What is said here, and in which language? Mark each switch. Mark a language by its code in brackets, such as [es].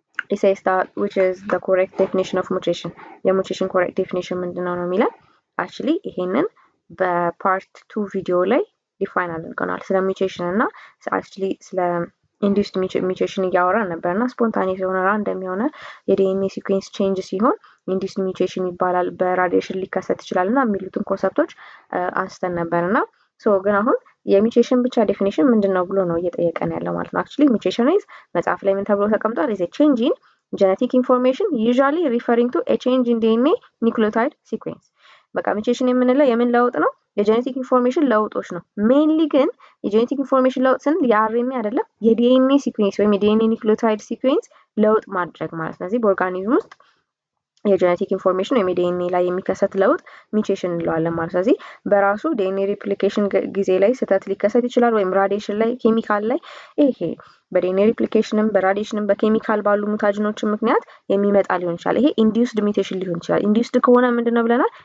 [en] It says that which is the correct definition of mutation. [am] የሙቴሽን [en] correct definition [am] ምንድነው ነው የሚለን። [en] actually [am] ይሄንን በፓርት 2 ቪዲዮ ላይ ዲፋይን አድርገናል። ስለ ሙቴሽን እና actually ስለ [en] induced mutation [am] እያወራን ነበርና ስፖንታኒየስ የሆነ ራንደም የሆነ የዲኤንኤ ሲኩዌንስ ቼንጅ ሲሆን induced mutation ይባላል፣ በራዲዬሽን ሊከሰት ይችላልና የሚሉትን ኮንሰፕቶች አንስተን ነበርና ግን አሁን የሚውቴሽን ብቻ ዴፊኒሽን ምንድነው ብሎ ነው እየጠየቀን ያለው ማለት ነው። [en] actually mutation is [am] መጽሐፍ ላይ ምን ተብሎ ተቀምጧል? [en] is a change in genetic information usually referring to a change in DNA nucleotide sequence። [am] በቃ ሙቴሽን የምንለው የምን ለውጥ ነው? የጄኔቲክ ኢንፎርሜሽን ለውጦች ነው። ሜንሊ ግን የጄኔቲክ ኢንፎርሜሽን ለውጥ ስንል የአርኤንኤ አይደለም፣ የዲኤንኤ ሲኩዌንስ ወይም የዲኤንኤ ኒውክሊዮታይድ ሲኩዌንስ ለውጥ ማድረግ ማለት ነው። ስለዚህ በኦርጋኒዝም ውስጥ የጄኔቲክ ኢንፎርሜሽን ወይም ዲኤንኤ ላይ የሚከሰት ለውጥ ሙቴሽን እንለዋለን ማለት ነው። ስለዚህ በራሱ ዲኤንኤ ሪፕሊኬሽን ጊዜ ላይ ስህተት ሊከሰት ይችላል፣ ወይም ራዲዬሽን ላይ ኬሚካል ላይ ይሄ በዲኤንኤ ሪፕሊኬሽንም በራዲዬሽንም በኬሚካል ባሉ ሙታጅኖች ምክንያት የሚመጣ ሊሆን ይችላል። ይሄ ኢንዲዩስድ ሙቴሽን ሊሆን ይችላል። ኢንዲዩስድ ከሆነ ምንድነው ብለናል?